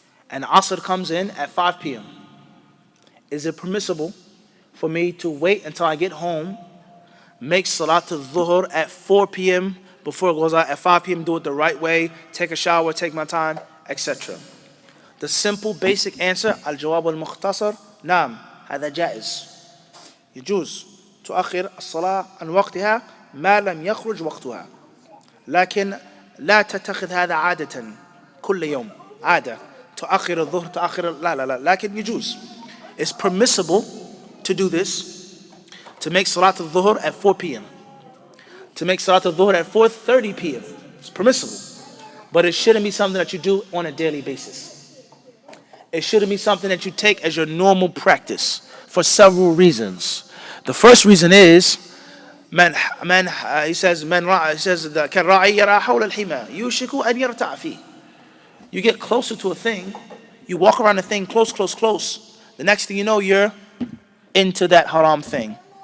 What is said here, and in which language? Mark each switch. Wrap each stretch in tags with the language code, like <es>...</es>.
<en>and Asr comes in at 5 p.m. Is it permissible for me to wait until I get home, make Salatul Dhuhr at 4 p.m., before it goes out. At 5 p.m., do it the right way. Take a shower, take my time, etc. The simple, basic answer,</en> <ar>الجواب المختصر نعم هذا جائز. يجوز تؤخر الصلاة عن وقتها ما لم يخرج وقتها. لكن لا تتخذ هذا عادة كل يوم عادة تؤخر الظهر تؤخر لا لكن يجوز.</ar> <en>It's permissible to do this, to make Salat al-Dhuhr at 4 p.m. to make Salat al-Dhuhr at 4:30 p.m. It's permissible. But it shouldn't be something that you do on a daily basis. It shouldn't be something that you take as your normal practice for several reasons. The first reason is, he says,</en> <ar>كالراعي يرعى حول الحمى يوشك أن يرتع فيه.</ar> <en>You get closer to a thing, you walk around the thing close. The next thing you know, you're into that haram thing.</en>